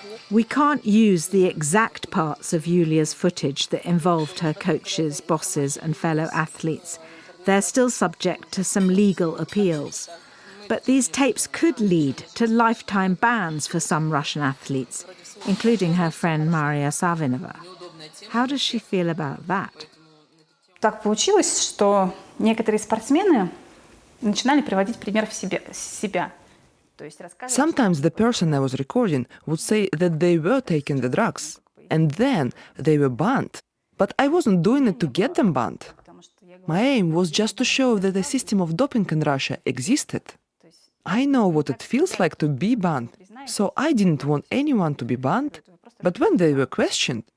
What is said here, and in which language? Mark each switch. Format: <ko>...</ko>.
<en>We can't use the exact parts of Yulia's footage that involved her coaches, bosses and fellow athletes. They're still subject to some legal appeals. But these tapes could lead to lifetime bans for some Russian athletes, including her friend Maria Savinova. How does she feel about that?</en> <ru>Так получилось, что некоторые спортсмены начинали приводить пример себя.</ru> <en>Sometimes the person I was recording would say that they were taking the drugs, and then they were banned. But I wasn't doing it to get them banned. My aim was just to show that a system of doping in Russia existed. I know what it feels like to be banned, so I didn't want anyone to be banned. But when they were questioned,</en>